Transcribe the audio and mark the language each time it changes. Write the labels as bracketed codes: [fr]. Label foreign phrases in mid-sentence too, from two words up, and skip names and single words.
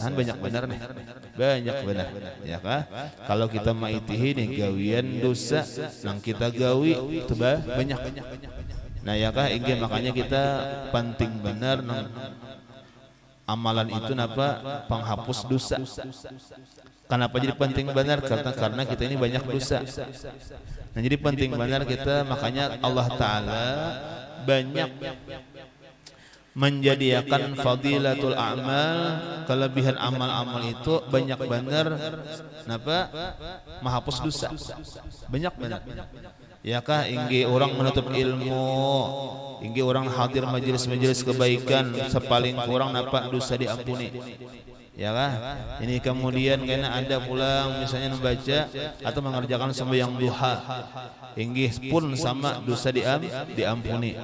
[bjn] Han banyak benar nih, banyak benar, ya kah? Kalau kita maitihi nih gawian dosa, nang kita gawi itu banyak. Nah, ya kah? Inggih makanya kita penting benar nang amalan itu napa penghapus dosa. Kenapa jadi penting benar? Karena kita ini banyak dosa. Nah, jadi penting benar kita, makanya Allah Ta'ala banyak menjadikan [ar] fadilatul a'mal, [bjn] kelebihan amal-amal itu banyak benar napa menghapus dosa, banyak benar. Ya kah inggih orang menuntut ilmu, inggih orang hadir majelis-majelis kebaikan, sepaling kurang napa dosa diampuni, ya kah? Ini kemudian karena ada pulang misalnya membaca atau mengerjakan sembahyang duha, inggih pun sama dosa diampuni.